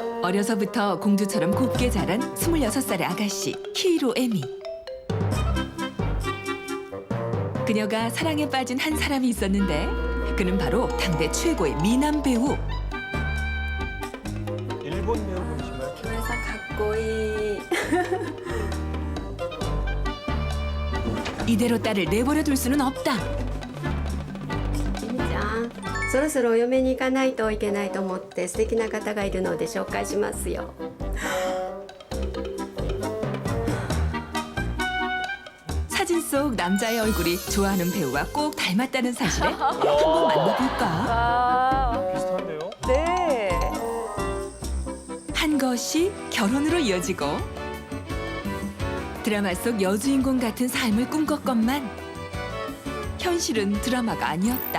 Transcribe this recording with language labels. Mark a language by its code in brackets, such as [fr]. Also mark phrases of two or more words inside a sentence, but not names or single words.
[ko] 어려서부터 공주처럼 곱게 자란 26살의 아가씨 히이로 에미. 그녀가 사랑에 빠진 한 사람이 있었는데 그는 바로 당대 최고의 미남 배우. 일본 배우분이신가요? [ja] 木村さんかっこいい [ko] 이대로 딸을 내버려 둘 수는 없다. [ja] きみちゃんそろそろお嫁に行かないといけないと思って素敵な方がいるので紹介しますよ [ko] 사진 속 남자의 얼굴이 좋아하는 배우와 꼭 닮았다는 사실에 한번 만나볼까? 아, 비슷한데요? 네. 한 것이 결혼으로 이어지고 드라마 속 여주인공 같은 삶을 꿈꿨건만 현실은 드라마가 아니었다.